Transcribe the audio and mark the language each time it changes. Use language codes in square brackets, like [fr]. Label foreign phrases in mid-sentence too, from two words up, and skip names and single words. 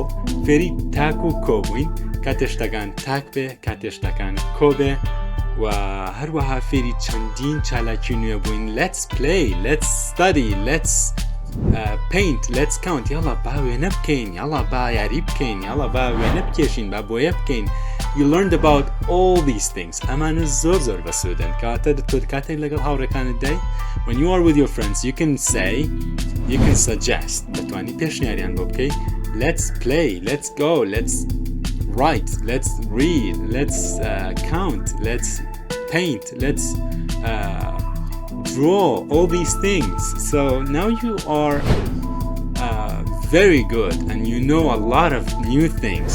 [ckb] فێری تاک و کۆ بووین. کاتێشتەکان تاک بێ، کاتێشتەکان کۆ بێ. و هەروەها فێری چەندین چالاکی نوێ بووین. [en] Let's play, let's study, let's paint, let's count. [ckb] یاڵا با وێنە بکەین، یاڵا با یاری بکەین، یاڵا با وێنە بکێشین، با بۆیە بکەین. [en] You learned about all these things. [ckb] ئەمانە زۆر بەسوودن. کاتێک لەگەڵ هاوڕێکانت دای. [en] When you are with your friends, you can say, you can suggest. [ckb] دەتوانی پێشنیاریان بۆ بکەی. [en] Let's play, let's go, let's write, let's read, let's count, let's paint, let's draw, all these things. So now you are very good and you know a lot of new things.